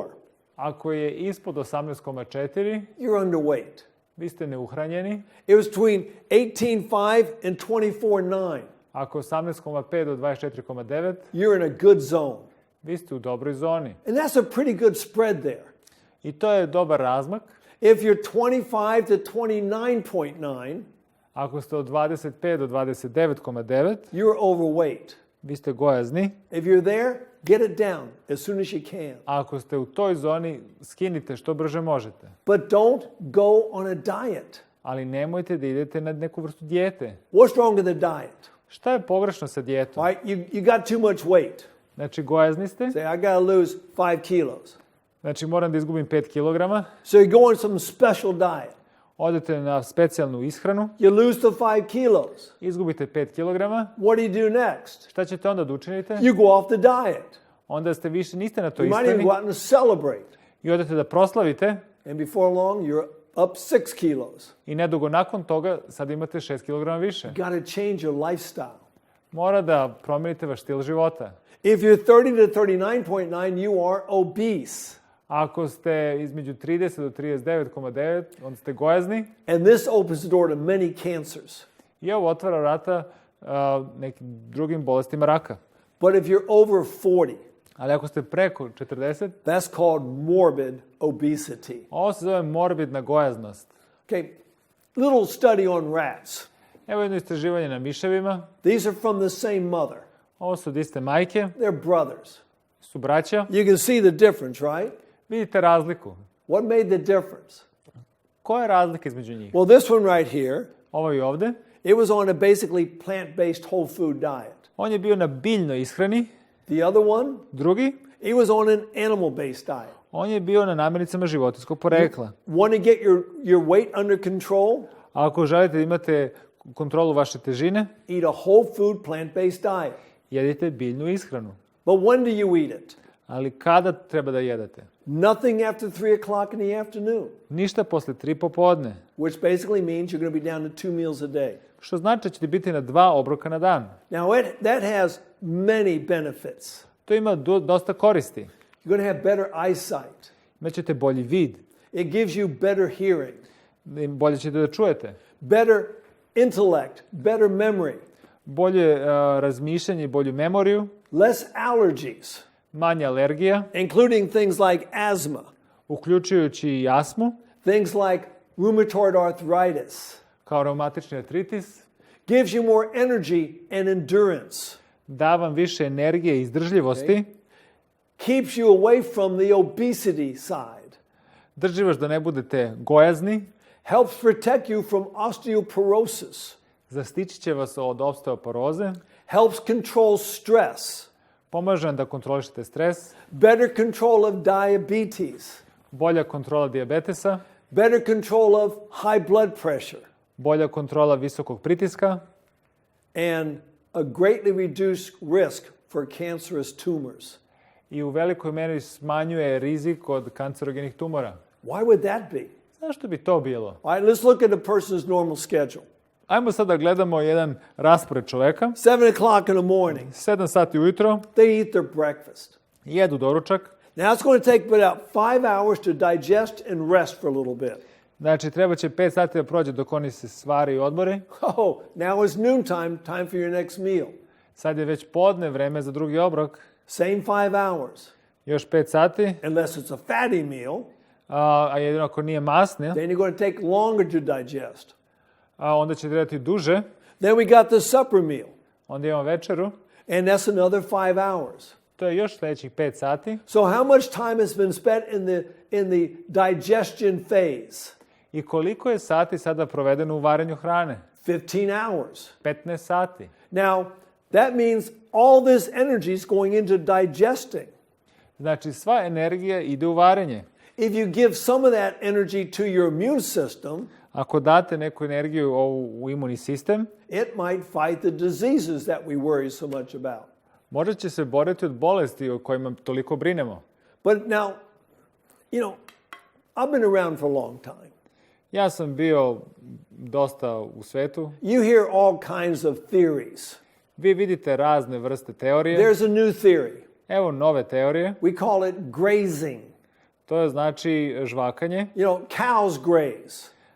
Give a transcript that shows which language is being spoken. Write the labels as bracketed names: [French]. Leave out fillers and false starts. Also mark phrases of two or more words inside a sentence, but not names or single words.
[Serbian] Ako je ispod 18,4, [English] you're underweight. [Serbian] vi ste neuhranjeni. [English] It was between 18.5 and 24.9. [Serbian] Ako je 18,5 do 24,9, [English] You're in a good zone. [Serbian] vi ste u dobroj zoni. [English] And that's a pretty good spread there. [Serbian] I to je dobar razmak. [English] If you're 25 to 29.9, [Serbian] Ako ste od 25 do 29,9, [English] you're overweight. [Serbian] vi ste gojazni. [English] If you're there, get it down as soon as you can. [Serbian] A ako ste u toj zoni, skinite što brže možete. [English] But don't go on a diet. [Serbian] Ali nemojte da idete na neku vrstu dijete. [English] What's wrong with the diet? [Serbian] Šta je pogrešno sa dijetom? [English] Right? You got too much weight. [Serbian] Znači, gojazni ste. [English] Say, I got to lose 5 kilos. [Serbian] Znači, moram da izgubim 5 kilograma. [English] So you go on some special diet. [Serbian] Odete na specijalnu ishranu. [English] You lose the 5 kilos. [Serbian] Izgubite 5 kilograma. [English] What do you do next? [Serbian] Šta ćete onda da učinite? [English] You go off the diet. [Serbian] Onda ste više, niste na toj [English] You might even [Serbian] ishrani. [English] go out and celebrate. [Serbian] I odete da proslavite. [English] And before long, you're up 6 kilos. [Serbian] I nedugo nakon toga sad imate 6 kilograma više. [English] You got to change your lifestyle. [Serbian] Mora da promijenite vaš stil života. [English] If you're 30 to 39.9, you are obese. [Serbian] Ako ste između 30 do 39,9, onda ste gojazni. [English] And this opens the door to many cancers. [Serbian] I ovo otvara vrata nekim drugim bolestima raka. [English] But if you're over 40, [Serbian] Ali ako ste preko 40, [English] that's called morbid obesity. [Serbian] ovo se zove morbidna gojaznost. [English] Okay, little study on rats. [Serbian] Evo jedno istraživanje na miševima. [English] These are from the same mother. [Serbian] Ovo su od iste majke, [English] They're brothers. [Serbian] su braća. [English] You can see the difference, right? [Serbian] Vidite razliku. [English] What made the difference? [Serbian] Koja je razlika između njih? [English] Well, this one right here, [Serbian] Ovo i ovde. [English] it was on a basically plant-based whole food diet. [Serbian] On je bio na biljnoj ishrani. [English] The other one, [Serbian] Drugi, [English] he was on an animal-based diet. [Serbian] on je bio na namirnicama životinjskog porekla. [English] Want to get your weight under control? [Serbian] A ako želite da imate kontrolu vaše težine, [English] Eat a whole food plant-based diet. [Serbian] jedite biljnu ishranu. [English] But when do you eat it? [Serbian] Ali kada treba da jedete? [English] Nothing after 3 o'clock in the afternoon, [Serbian] Ništa posle 3 popodne. [English] which basically means you're going to be down to 2 meals a day. [Serbian] Što znači da ćete biti na 2 obroka na dan. [English] Now, that has many benefits. [Serbian] To ima dosta koristi. [English] You're going to have better eyesight. [Serbian] Imaćete bolji vid. [English] It gives you better hearing, [Serbian] Bolje ćete da čujete. [English] better intellect, better memory, [Serbian] Bolje razmišljanje i bolju memoriju. [English] less allergies, [Serbian] Manje alergija, [English] including things like asthma, [Serbian] uključujući i astmu, [English] things like rheumatoid arthritis. [Serbian] kao reumatični artritis. [English] Gives you more energy and endurance. [Serbian] Da vam više energije i izdržljivosti. [English] Keeps you away from the obesity side. [Serbian] Drži vas da ne budete gojazni. [English] Helps protect you from osteoporosis. [Serbian] Zaštitit će vas od osteoporoze. [English] Helps control stress. [Serbian] Pomaže vam da kontrolišete stres. [English] Better control of diabetes. [Serbian] Bolja kontrola dijabetesa. [English] Better control of high blood pressure. [Serbian] Bolja kontrola visokog pritiska. [English] And a greatly reduced risk for cancerous tumors. [Serbian] I u velikoj meri smanjuje rizik od kancerogenih tumora. [English] Why would that be? [Serbian] Zašto bi to bilo? [English] All right, let's look at a person's normal schedule. [Serbian] Ajmo sad da gledamo jedan raspored čoveka. [English] 7 o'clock in the morning, [Serbian] 7 sati ujutro, [English] they eat their breakfast. [Serbian] jedu doručak. [English] Now it's going to take about 5 hours to digest and rest for a little bit. [Serbian] Znači, treba će 5 sati da prođe dok oni se stvari i odmore. [English] Oh, now it's noontime, time for your next meal. [Serbian] Sad je već podne, vreme za drugi obrok. [English] Same 5 hours. [Serbian] Još 5 sati, [English] Unless it's a fatty meal, [Serbian] a jedino ako nije masni, [English] then you're going to take longer to digest. [Serbian] onda će trebati duže. [English] Then we got the supper meal, [Serbian] Onda imamo večeru. [English] and that's another 5 hours. [Serbian] To je još sljedećih 5 sati. [English] So how much time has been spent in the digestion phase? [Serbian] I koliko je sati sada provedeno u varenju hrane? [English] 15 hours. [Serbian] 15 sati. [English] Now, that means all this energy is going into digesting. [Serbian] Znači, sva energija ide u varenje. [English] If you give some of that energy to your immune system, [Serbian] Ako date neku energiju u imunni sistem, [English] it might fight the diseases that we worry so much about. [Serbian] možda će se boriti od bolesti o kojima toliko brinemo. [English] But now, I've been around for a long time. [Serbian] Ja sam bio dosta u svetu. [English] You hear all kinds of theories. [Serbian] Vi vidite razne vrste teorije. [English] There's a new theory. [Serbian] Evo nove teorije. [English] We call it grazing. [Serbian] To je znači žvakanje. [English] Cows graze.